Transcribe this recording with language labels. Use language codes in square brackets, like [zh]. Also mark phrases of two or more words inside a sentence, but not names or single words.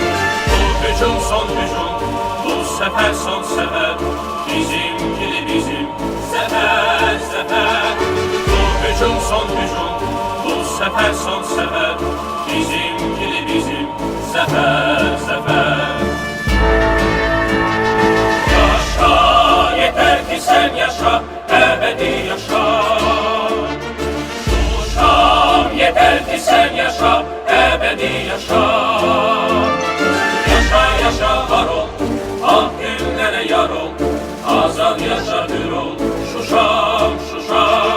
[az] Bu hücum son hücum, bu səfər son səfər, bizimkili bizim zəfər zəfər. Bu hücum son hücum, bu səfər son səfər, bizimkili bizim zəfər zəfər. [tr] Yaşa, yeter ki sen yaşa, ebedi yaşa. Yeter ki sen yaşa, ebedi yaşa. Yaşa yaşa var ol, ak günlere yar ol. Azad yaşa hür ol, Şuşam Şuşam.